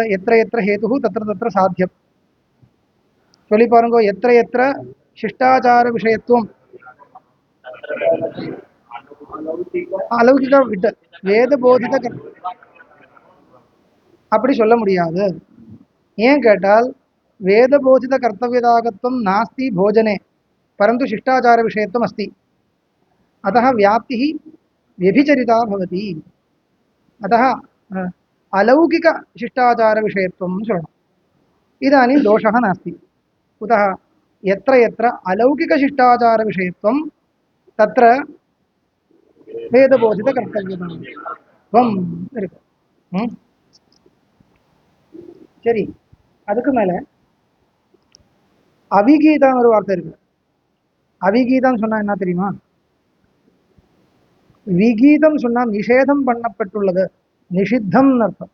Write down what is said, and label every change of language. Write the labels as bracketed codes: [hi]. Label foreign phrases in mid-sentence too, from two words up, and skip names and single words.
[sa] यत्र यत्र हेतु तत्र तत्र साध्यम्. [ta] சொல்லி பாருங்க, [sa] यत्र यत्र शिष्टाचार विषयत्वम् अलौकिक விட்டு वेद बोधित [ta] அப்படி சொல்ல முடியாது. ஏன் கேட்டால் [sa] वेद बोधित कर्तव्यताकत्वम् नास्ति भोजने परंतु शिष्टाचार विषयत्वम् अस्ति। अतः व्याप्तिः व्यभिचरिता भवति। अतः अलौकिक शिष्टाचार विषयत्वं शरणम्। इदानीं दोषः नास्ति। कुतः? यत्र यत्र अलौकिक शिष्टाचार विषयत्वं तत्र वेदबोधित कर्तव्यत्वं इरुक्कु. [ta] சரி, அதுக்கு மேல அவிகீதம் ஒரு வார்த்தை இருக்கு. அவிகீதம் சொன்னா என்ன தெரியுமா? விகீதம் சொன்னா நிஷேதம் பண்ணப்பட்டுள்ளது, நிஷித்தம் அர்த்தம்.